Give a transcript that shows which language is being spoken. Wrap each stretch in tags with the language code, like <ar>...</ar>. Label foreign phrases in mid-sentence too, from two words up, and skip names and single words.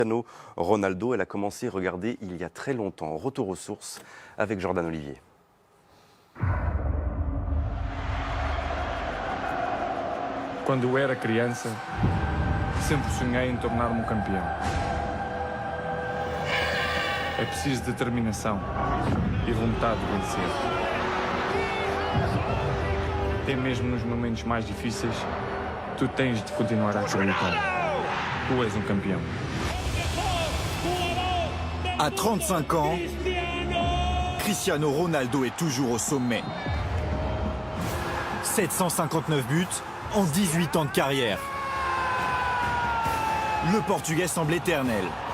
<fr>Cristiano Ronaldo, elle a commencé, regardez, il y a très longtemps. Retour aux sources avec Jordan Olivier.</fr> <pt>Quando eu era criança, sempre sonhei em tornar-me campeão. É preciso determinação e vontade de vencer. Até mesmo nos momentos mais difíceis, tu tens de continuar a acreditar. Tu és campeão.</pt> <fr>À 35 ans, Cristiano Ronaldo est toujours au sommet. 759 buts en 18 ans de carrière. Le Portugais semble éternel.</fr>